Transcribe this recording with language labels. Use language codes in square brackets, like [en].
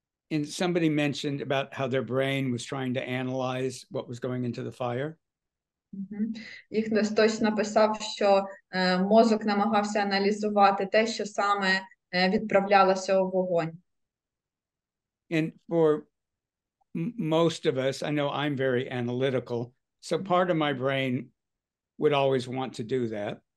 [en] And somebody mentioned about how their brain was trying to analyze what was going into the fire. [uk] І хтось написав, що мозок намагався аналізувати те, що саме відправлялося у вогонь. [en] And for most of us, I know I'm very analytical, so part of my brain would always want to do that.